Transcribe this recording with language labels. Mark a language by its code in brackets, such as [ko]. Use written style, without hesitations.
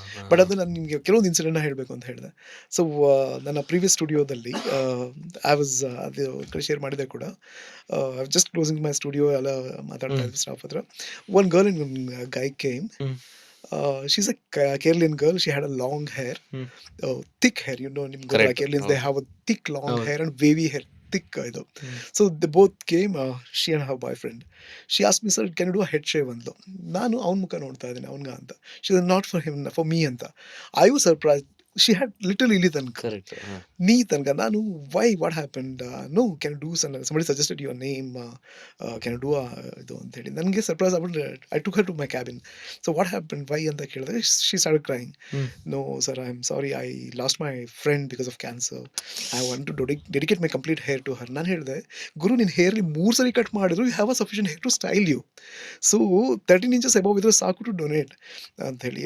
[kn] But ಅದು ನಾನು ನಿಮಗೆ ಕೆಲವೊಂದು ಇನ್ಸಿಡೆಂಟ್ ಹೇಳಬೇಕು ಅಂತ ಹೇಳಿದೆ. ಸೊ ನನ್ನ ಪ್ರೀವಿಯಸ್ ಸ್ಟುಡಿಯೋದಲ್ಲಿ ಐ ವಾಸ್ ಅದು ಶೇರ್ ಮಾಡಿದೆ ಕೂಡ. ಜಸ್ಟ್ ಕ್ಲೋಸಿಂಗ್ ಮೈ ಸ್ಟುಡಿಯೋ ಎಲ್ಲ ಮಾತಾಡ್ತಾ ಇದ್ವಿ ಸ್ಟಾಫ್ ಹತ್ರ. [en] One girl in guy came. She's a Keralian girl. She had a long hair, thick hair. You know, Keralians, they have a thick, long hair and wavy hair. Thick idu. So they both came, she and her boyfriend. She asked me, sir, can you do a head shave [kn] ಅಂದ್ಲು. ನಾನು ಅವನ ಮುಖ ನೋಡ್ತಾ ಇದ್ದೀನಿ, ಅವನ್ಗ ಅಂತ. [en] She said, not for him, for me [kn] ಅಂತ. [en] I was surprised. She had little [kn] ಇಲ್ಲಿ ತನಕ, ನೀ ತನಕ. [en] ನಾನು why, what happened? No, can you do somebody suggested your name, can you do ಇದು ಅಂತ ಹೇಳಿ. [kn] ನನಗೆ ಸರ್ಪ್ರೈಸ್ ಆಗ್ಬಿಟ್ಟು [en] I took her to my cabin. So what happened, why [kn] ಅಂತ ಕೇಳಿದ್ರೆ [en] she started crying. No sir, I'm sorry, I lost my friend because of cancer. I want to dedicate my complete hair to her. [kn] ನಾನು ಹೇಳಿದೆ, ಗುರು ನಿನ್ನ ಹೇರ್ಲಿ 3 ಸರಿ cut ಮಾಡಿದ್ರು, [en] you have a sufficient hair to style you. [kn] So 13 inches above ಇದ್ರೆ ಸಾಕು to donate ಅಂತ ಹೇಳಿ.